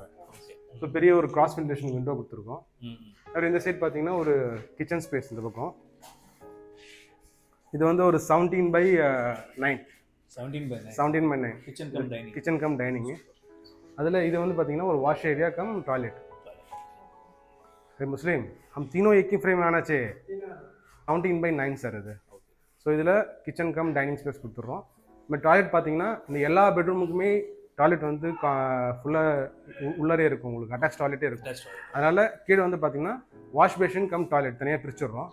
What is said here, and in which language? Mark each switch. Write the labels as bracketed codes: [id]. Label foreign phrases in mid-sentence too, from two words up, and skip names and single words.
[ta] ஸோ பெரிய ஒரு [en] cross ventilation window [ta] கொடுத்துருக்கோம். அப்புறம் இந்த சைட் பார்த்தீங்கன்னா ஒரு [en] kitchen space [ta] இந்த பக்கம். இது வந்து ஒரு 17x9. 17x9 [en] kitchen cum dining. [ta] அதில் இது வந்து பார்த்தீங்கன்னா ஒரு [en] wash area cum toilet. [hi] मुस्लिम हम तीनों एक ही फ्रेम में आना चाहिए. [ta] 17x9 சார் இது. ஸோ இதில் [en] kitchen cum dining space [ta] கொடுத்துட்றோம். இப்போ டாய்லெட் பார்த்தீங்கன்னா இந்த எல்லா பெட்ரூமுக்குமே டாய்லெட் வந்து ஃபுல்லாக உள்ளரே இருக்கும். உங்களுக்கு [en] attach toilet [ta] இருக்கும். அதனால் கீழே வந்து பார்த்தீங்கன்னா [en] wash basin cum toilet [ta] தனியாக பிரிச்சுடுறோம்.